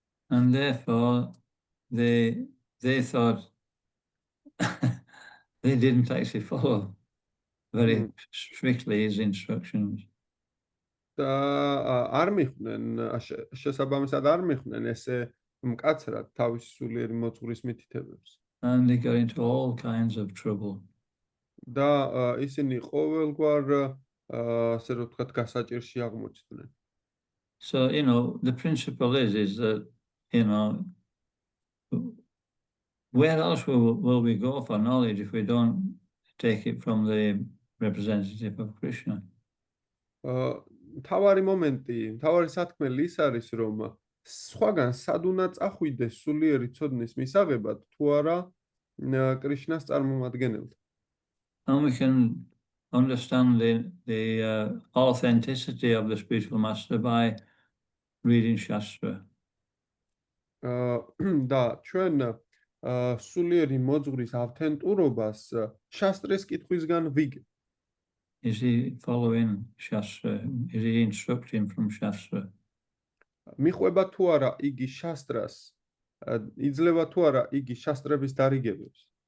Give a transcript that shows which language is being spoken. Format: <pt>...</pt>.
<en>And therefore, they thought they didn't actually follow very strictly his instructions.</en> <ka>და არ მიხვდნენ, შესაბამისად არ მიხვდნენ ესე მკაცრად თავისი სულიერი მოძღვრის მითითებებს.</ka> <en>And they got into all kinds of trouble.</en> <ka>და ისინი ყოველგვარ ასე რომ ვთქვათ გასაჭირში აღმოჩნდნენ.</ka> <en>So, the principle is that, where else will we go for knowledge if we don't take it from the representative of Krishna?</en> <ka>თავარი მომენტი, თავარი სათქმელი ის არის, რომ სხვაგან სად უნდა წახვიდეს სულიერი ცოდნის მისაღებად, თუ არა კრიშნას წარმომადგენელთან.</ka> <en>And we can understand the authenticity of the spiritual master by reading Shastra.</en> <ka>და ჩვენ სულიერი მოძღვრის ავთენტურობას შასტრის კითხვისგან ვიგებთ.</ka> <en>Is he following Shastra? Is he instructing from Shastra?</en> <ka>მიყვება თუ არა იგი შასტრას, იძლევა თუ არა იგი შასტრების დარიგებებს.</ka>